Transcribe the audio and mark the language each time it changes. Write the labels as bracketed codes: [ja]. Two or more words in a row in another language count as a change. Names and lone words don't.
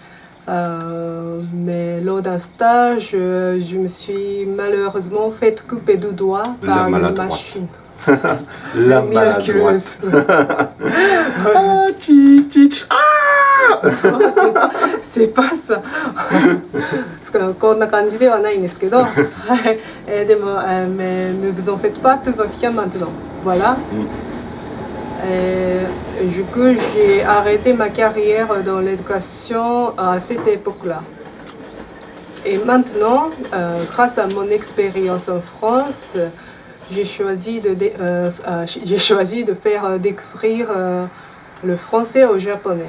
[fr] Mais lors d'un stage, je me suis malheureusement fait couper du doigt par une machine. La maladroite. Ah, tch, ah! Non, c'est pas ça. [ja] こんな感じではないんですけど、はい。 [fr] でも、mais ne vous en faites pas, tout va bien maintenant. Voilà. Du coup, j'ai arrêté ma carrière dans l'éducation à cette époque-là. Et maintenant, grâce à mon expérience en France, j'ai choisi de faire découvrir le français aux Japonais.